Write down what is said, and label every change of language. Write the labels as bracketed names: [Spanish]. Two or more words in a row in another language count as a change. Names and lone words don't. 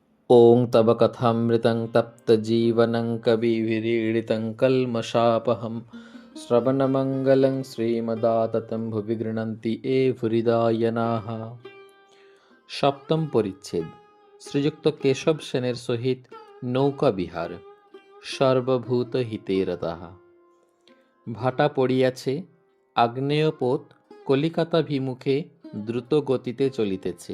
[Sanskrit] ॐ तव कथामृतं तप्तजीवनं कविभिरीडितं कल्मषापहं श्रवणमङ्गलं श्रीमदाततं भुवि गृह्णन्ति ये ভুরিদায়নাः। [Bangla] সপ্তম পরিচ্ছেদ। শ্রীযুক্ত কেশব সেনের সহিত নৌকা বিহার। [Sanskrit] সর্বভূত হিতে রতাঃ। [Bangla] ভাটা পড়িয়াছে, আগ্নেয় পোত কলিকাতাভিমুখে দ্রুত গতিতে চলিতেছে।